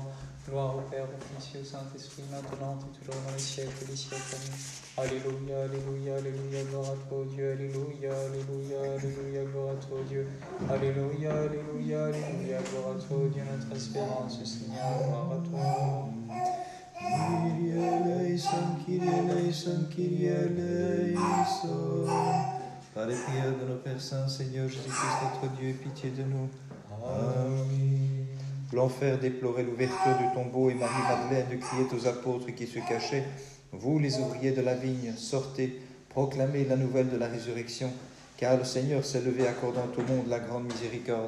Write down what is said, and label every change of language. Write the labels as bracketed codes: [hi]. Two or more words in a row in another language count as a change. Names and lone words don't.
[fr] Gloire au Père, au Fils et au Saint-Esprit, maintenant et toujours dans les siècles des siècles. Amen. Alléluia, alléluia, alléluia, gloire à toi, Dieu. Alléluia, alléluia, alléluia, gloire à toi, Dieu. Alléluia, alléluia, alléluia, gloire à toi, Dieu, notre espérance, Seigneur, gloire à toi. [el] Κύριε ἐλέησον, Κύριε ἐλέησον, Κύριε ἐλέησον. [fr] Par les prières de nos Pères Saints, Seigneur Jésus-Christ, notre Dieu, aie pitié de nous. Amen. L'enfer déplorait l'ouverture du tombeau et Marie-Madeleine criait aux apôtres qui se cachaient. Vous, les ouvriers de la vigne, sortez, proclamez la nouvelle de la résurrection, car le Seigneur s'est levé accordant au monde la grande miséricorde.